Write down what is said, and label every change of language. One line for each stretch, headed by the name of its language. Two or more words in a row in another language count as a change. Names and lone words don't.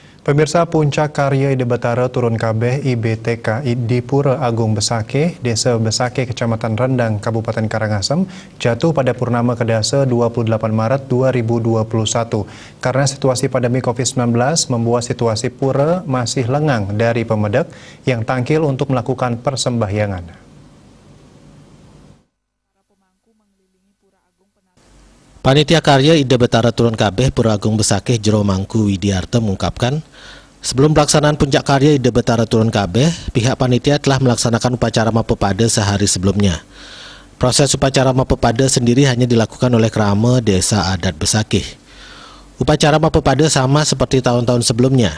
Indonesian: Pemirsa, puncak karya Ide Batara turun kabeh IBTK di Pura Agung Besakeh, Desa Besakeh, Kecamatan Rendang, Kabupaten Karangasem, jatuh pada purnama kedasa 28 Maret 2021. Karena situasi pandemi COVID-19 membuat situasi pura masih lengang dari pemedek yang tangkil untuk melakukan persembahyangan. Panitia Karya Ide Batara turun kabeh Pura Agung Besakeh Jero Mangku Widiarto mengungkapkan, sebelum pelaksanaan puncak karya Ide Batara turun kabeh, pihak panitia telah melaksanakan upacara Mapepada sehari sebelumnya. Proses upacara Mapepada sendiri hanya dilakukan oleh Krama Desa Adat Besakeh. Upacara Mapepada sama seperti tahun-tahun sebelumnya.